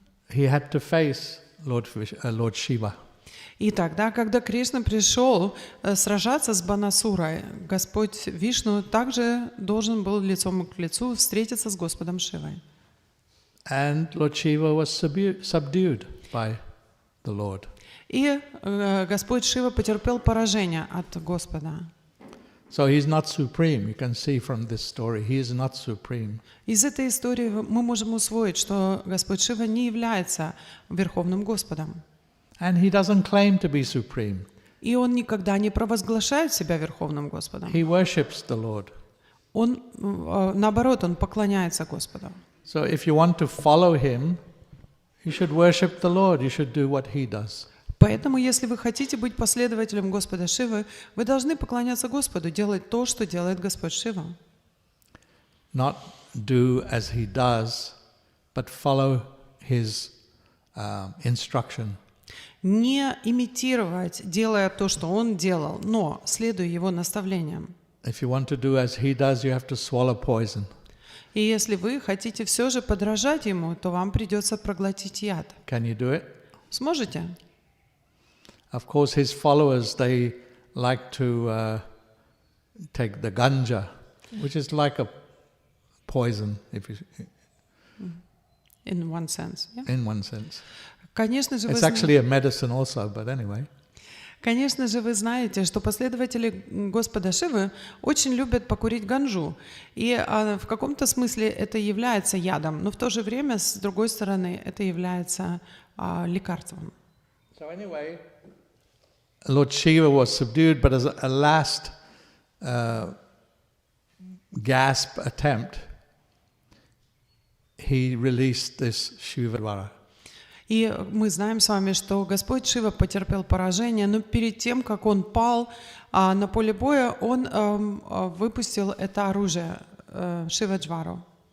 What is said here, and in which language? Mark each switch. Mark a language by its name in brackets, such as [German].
[English] he had to face Lord Shiva. [Russian] И тогда, когда Кришна пришел сражаться с Банасурой, Господь Вишну также должен был лицом к лицу встретиться с Господом Шивой. [English] And Lord Shiva was subdued by the Lord. [Russian] И Господь Шива потерпел поражение от Господа. [English] So he's not supreme. You can see from this story, he is not supreme. [Russian] Из этой истории мы можем усвоить, что Господь Шива не является Верховным Господом. [English] And he doesn't claim to be supreme. [Russian] И Он никогда не провозглашает себя Верховным Господом. [English] He worships the Lord. [Russian] Он, наоборот, Он поклоняется Господу. [English] So if you want to follow him, you should worship the Lord. You should do what he does. [Russian] Поэтому, если вы хотите быть последователем Господа Шивы, вы должны поклоняться Господу, делать то, что делает Господь Шива. [English] Not do as he does, but follow his instruction. [Russian] Не имитировать, делая то, что Он делал, но следуя Его наставлениям. [English] If you want to do as he does, you have to swallow poison. [Russian] И если вы хотите все же подражать Ему, то вам придется проглотить яд. [English] Can you do it? [Russian] Сможете? [English] Of course, his followers, they like to take the ganja, which is like a poison, if you, In one sense. Yeah? in one sense. [Russian] Конечно же, [English] It's actually a medicine also, but anyway. [Russian] Конечно же, вы знаете, что последователи Господа Шивы очень любят покурить ганджу. И в каком-то смысле это является ядом, но в то же время, с другой стороны, это является лекарством. [English] So anyway, Lord Shiva was subdued, but as a last gasp attempt, he released this Shivadvara. [Russian] И мы знаем с вами, что Господь Шива потерпел поражение, но перед тем, как Он пал на поле боя, Он выпустил это оружие, Шиваджвару.